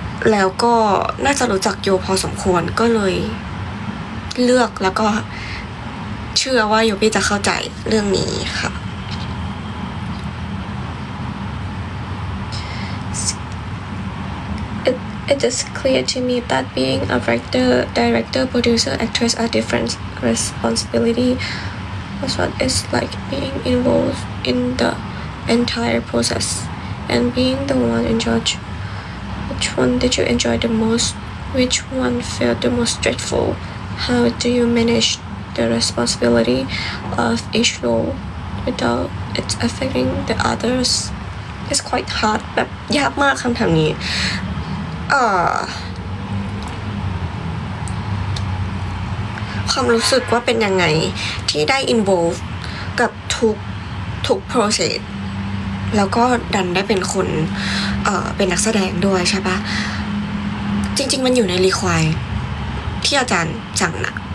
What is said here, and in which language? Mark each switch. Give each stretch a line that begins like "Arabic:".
Thai: แล้วก็น่าจะรู้จักโยพอสมควรก็เลยเลือกแล้วก็เชื่อว่าโยบี้จะเข้าใจเรื่องนี้ค่ะ
English: It is clear to me that being a director, producer, actress are different responsibility. That's what it's like being involved in the entire process and being the one in charge. Which one did you enjoy the most? Which one felt the most stressful? How do you manage the responsibility of each role without it affecting the others? It's quite hard
Thai: แบบยากมากคำถามนี้ความรู้สึกว่าเป็นยังไงที่ได้ involve กับทุก process แล้วก็ดันได้เป็นคนเป็นนักแสดงด้วยใช่ปะจริงๆมันอยู่ใน require ที่อาจารย์สั่งนะ